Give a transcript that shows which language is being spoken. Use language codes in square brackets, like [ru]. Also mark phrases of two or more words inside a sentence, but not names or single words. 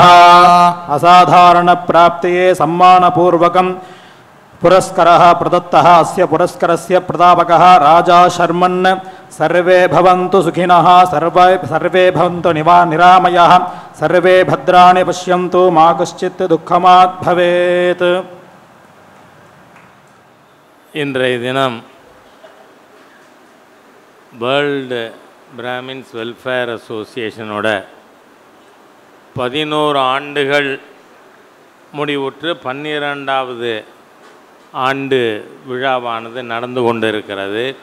[sa] असाधारण प्राप्तये सम्मान पूर्वकम् पुरस्करः प्रदत्तः अस्य पुरस्करस्य प्रदापकः राजा शर्मन् सर्वे भवन्तु सुखिनः सर्वे भवन्तु निरामयः सर्वे भद्राणि पश्यन्तु मा कश्चित् दुःखमात् भवेत्. [ta] இன்றைய தினம் வேர்ல்டு பிராமின்ஸ் வெல்ஃபேர் அசோசியேஷனோட 11 ஆண்டுகள் முடிவுற்று 12வது ஆண்டு விழாவானது நடந்து கொண்டிருக்கிறது.